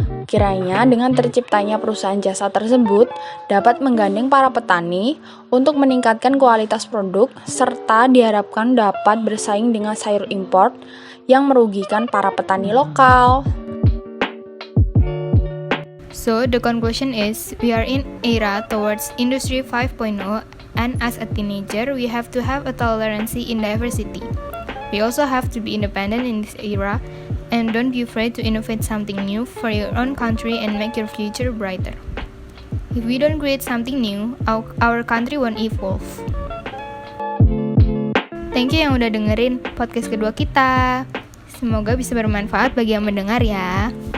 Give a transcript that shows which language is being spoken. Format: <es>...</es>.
<id>Kiranya dengan terciptanya perusahaan jasa tersebut dapat menggandeng para petani untuk meningkatkan kualitas produk serta diharapkan dapat bersaing dengan sayur impor yang merugikan para petani lokal.</id> <en>So, the conclusion is, we are in era towards Industry 5.0, and as a teenager, we have to have a tolerance in diversity. We also have to be independent in this era, and don't be afraid to innovate something new for your own country and make your future brighter. If we don't create something new, our country won't evolve. Thank you</en> <id>yang udah dengerin podcast kedua kita. Semoga bisa bermanfaat bagi yang mendengar ya.</id>